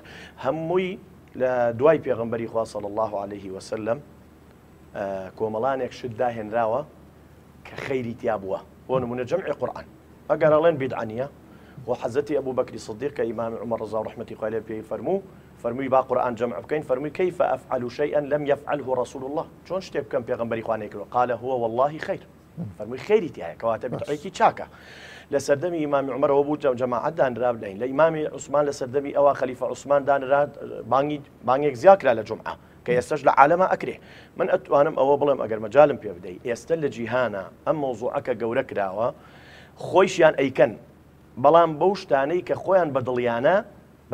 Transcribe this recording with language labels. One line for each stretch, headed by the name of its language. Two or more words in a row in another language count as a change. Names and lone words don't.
Central Kurdish: هەمووی لە دوای پێغەمبەری خوا
Arabic: صلی الله عليه وسلم
Central Kurdish: کۆمەڵانێک شت داهێنراوە کە خەیری تیا بووە بۆ نمونە جەمعی قورئان ئەگەر ئەڵێن بیدعە نیە و حەزەتی ئەبوو بەکری سیدیق کە ئیمامی عومەر ڕەضا ڕەحمەتی خوای لێ پێی فەرموو فەرمووی با قورآن جەمع بکەین فەرمووی
Arabic: كيف أفعل شيئا لم يفعله رسول الله
Central Kurdish: چۆن شتێک بکەم پێغەمبەری خوا نەیکردووە
Arabic: قال هو والله خير
Central Kurdish: فەرمووی خەیری تایە کەواتە بدعەیەکی چاکە لە سەردەمی ئیمامی عومەرەوە بوو جەماعەت دانرا لە ئیمامی عوسمان لە سەردەمی ئەوە خەلیفە عوسمان دانرا بانگێک زیاد کرا لە جومعە کە ئێستاش لە عالەمە ئەکرێ من ئەتوانم ئەوە بڵێم ئەگەر مەجالم پێ بدەیت ئێستا لە جیهانە ئەم مۆزوعەکە گەورە کراوە خۆیشیان ئەیکەن بەڵام بەو شتانەی کە خۆیان بەدڵیانە بە